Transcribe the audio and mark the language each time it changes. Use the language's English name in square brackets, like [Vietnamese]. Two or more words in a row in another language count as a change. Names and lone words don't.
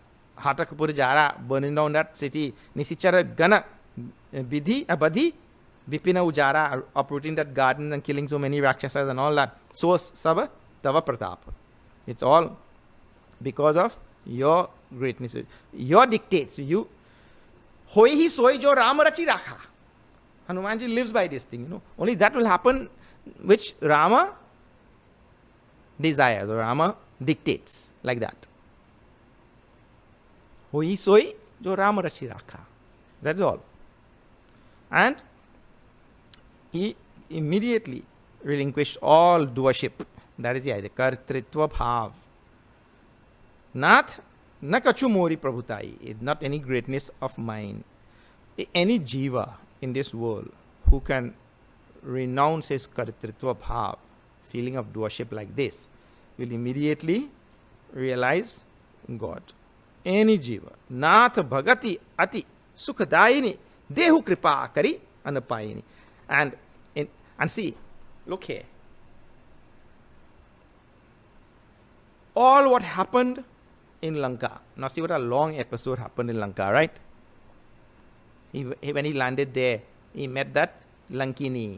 [Awadhi] हाटकपुर जारा, [English] burning down that city. [Awadhi] निसिचर गन, बिधि, अबधि, बिपिन उजारा, [English] uprooting that garden and killing so many Rakshasas and all that. [Awadhi] सो, सब, तव प्रताप. [English] It's all because of your greatness. Your dictates. You, [Awadhi] होइ हि सोइ जो राम रचि राखा. [English] Hanumanji lives by this thing, Only that will happen which Rama desires or Rama dictates, like that. [Awadhi] होइ सोइ जो राम रचि राखा. [English] That's all. And he immediately relinquished all doership. That is the idea. [Sanskrit] कर्तृत्व भाव. [Awadhi] नाथ न कछु मोरि प्रभुताई. [English] Not any greatness of mine. Any jiva in this world who can renounce his [Sanskrit] कर्तृत्व भाव, [English] feeling of doership like this, will immediately realize God. Any jiva. [Awadhi] नाथ भगति अति सुखदायिनी देहु कृपा करि अनपायिनी. [English] And see, look here. All what happened in Lanka. Now see what a long episode happened in Lanka, right? When he landed there, he met that Lankini.